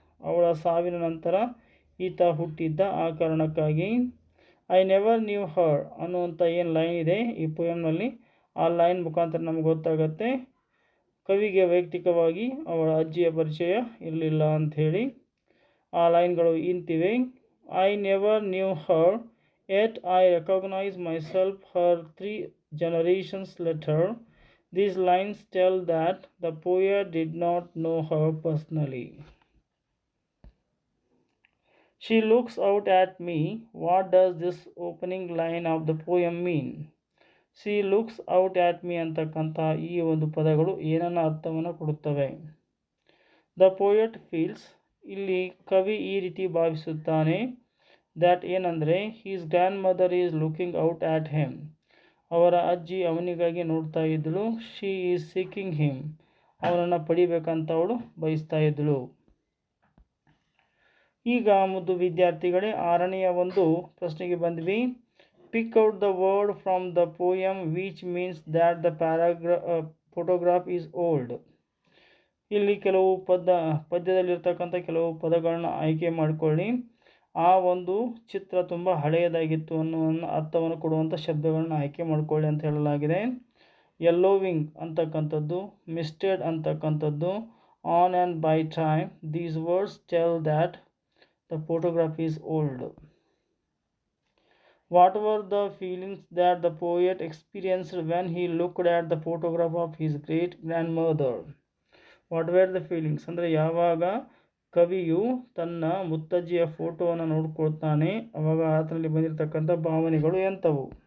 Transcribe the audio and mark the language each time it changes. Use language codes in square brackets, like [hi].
[kn] ಅವಳ ಸಾವಿನ ನಂತರ ಈತ ಹುಟ್ಟಿದ್ದ, ಆ ಕಾರಣಕ್ಕಾಗಿ. [en] I never knew her [kn] ಅನ್ನುವಂಥ ಏನು ಲೈನ್ ಇದೆ ಈ ಪೋಯಮ್ನಲ್ಲಿ, ಆ ಲೈನ್ ಮುಖಾಂತರ ನಮ್ಗೆ ಗೊತ್ತಾಗತ್ತೆ ಕವಿಗೆ ವೈಯಕ್ತಿಕವಾಗಿ ಅವಳ ಅಜ್ಜಿಯ ಪರಿಚಯ ಇರಲಿಲ್ಲ ಅಂಥೇಳಿ. ಆ ಲೈನ್ಗಳು ಇಂತಿವೆ. [en] I never knew her yet I recognize myself her 3 generations later. These lines tell that the poet did not know her personally. She looks out at me. What does this opening line of the poem mean? She looks out at me [kn] ಅಂತಕ್ಕಂಥ ಈ ಒಂದು ಪದಗಳು ಏನನ್ನ ಅರ್ಥವನ್ನು ಕೊಡುತ್ತವೆ? [en] The poet feels. [kn] ಇಲ್ಲಿ ಕವಿ ಈ ರೀತಿ ಭಾವಿಸುತ್ತಾನೆ. [en] that [kn] ಏನಂದರೆ [en] His grandmother is looking out at him. [kn] ಅವರ ಅಜ್ಜಿ ಅವನಿಗಾಗಿ ನೋಡ್ತಾ ಇದ್ದಳು. [en] She is seeking him. [kn] ಅವನನ್ನು ಪಡಿಬೇಕಂತ ಅವಳು ಬಯಸ್ತಾ ಇದ್ದಳು. ಈಗ ಮುದ್ದು ವಿದ್ಯಾರ್ಥಿಗಳೇ 6ನೆಯ ಒಂದು ಪ್ರಶ್ನೆಗೆ ಬಂದ್ವಿ. [en] Pick out the word from the poem which means that the photograph is old. [kn] ಇಲ್ಲಿ ಕೆಲವು ಪದ್ಯದಲ್ಲಿರ್ತಕ್ಕಂಥ ಕೆಲವು ಪದಗಳನ್ನ ಆಯ್ಕೆ ಮಾಡಿಕೊಳ್ಳಿ. ಆ ಒಂದು ಚಿತ್ರ ತುಂಬ ಹಳೆಯದಾಗಿತ್ತು ಅನ್ನುವ ಅರ್ಥವನ್ನು ಕೊಡುವಂಥ ಶಬ್ದಗಳನ್ನ ಆಯ್ಕೆ ಮಾಡಿಕೊಳ್ಳಿ ಅಂತ ಹೇಳಲಾಗಿದೆ. [en] yellowing [kn] ಅಂತಕ್ಕಂಥದ್ದು, [en] Misted ಅಂತಕ್ಕಂಥದ್ದು, on and by time, these words tell that the photograph is old. What were the feelings that the poet experienced when he looked at the photograph of his great grandmother? What were the feelings [kn] ಅಂದರೆ ಯಾವಾಗ ಕವಿಯು ತನ್ನ ಮುತ್ತಜ್ಜಿಯ ಫೋಟೋವನ್ನು ನೋಡ್ಕೊಳ್ತಾನೆ ಅವಾಗ ಆತನಲ್ಲಿ ಬಂದಿರತಕ್ಕಂಥ ಭಾವನೆಗಳು ಎಂಥವು?